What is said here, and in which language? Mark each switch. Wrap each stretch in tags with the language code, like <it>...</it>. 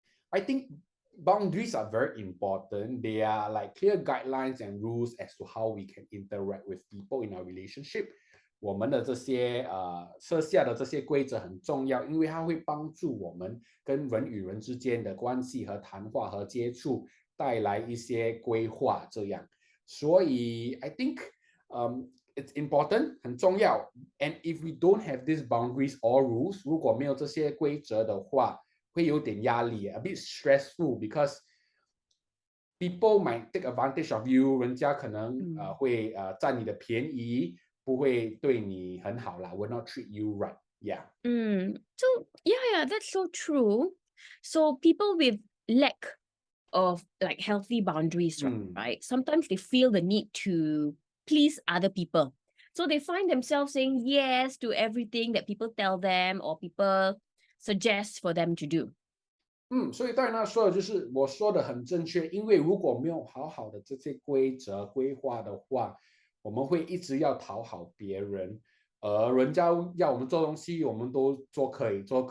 <en>I think boundaries are very important. They are like clear guidelines and rules as to how we can interact with people in our relationship.</en> <zh>我们的这些设下的这些规则很重要，因为它会帮助我们跟人与人之间的关系和谈话和接触带来一些规划。这样，所以</zh> <en>I think it's important</en> <zh>很重要。</zh> <en>And if we don't have these boundaries or rules，</en> <zh>如果没有这些规则的话，会有点压力</zh> <en>，a bit stressful because people might take advantage of you，</en> <zh>人家可能会占你的便宜，不会对你很好啦</zh> <en>，will not treat you right. Yeah. So yeah, that's so true. So people with lack of like healthy boundaries, right? Sometimes they feel the need to please other people. So they find themselves saying yes to everything that people tell them or people suggest for them to do.</en> <zh>所以戴娜说的就是我说的很正确，因为如果没有好好的这些规则规划的话，我们会一直要讨好别人，人家要我们做东西，我们都做可以。</zh>